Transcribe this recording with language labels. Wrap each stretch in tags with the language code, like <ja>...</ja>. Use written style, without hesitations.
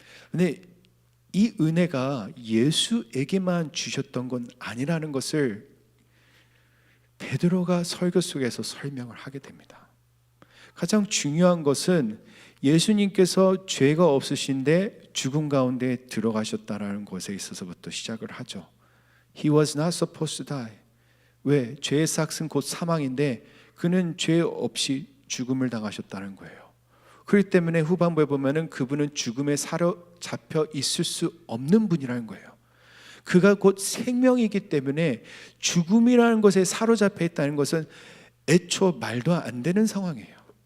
<ko>근데 이 은혜가 예수에게만 주셨던 건 아니라는 것을 베드로가 설교 속에서 설명을 하게 됩니다. 가장 중요한 것은 예수님께서 죄가 없으신데 죽음 가운데 들어가셨다라는 것에 있어서부터 시작을 하죠.</ko> <en>He was not supposed to die.</en> <ko>왜? 죄의 삭은 곧 사망인데 그는 죄 없이 죽음을 당하셨다는 거예요. 그렇기 때문에 후반부에 보면은 그분은 죽음에 사로잡혀 있을 수 없는 분이라는 거예요. 그가 곧 생명이기 때문에 죽음이라는 것에 사로잡혀 있다는 것은 애초 말도 안 되는 상황이에요.</ko>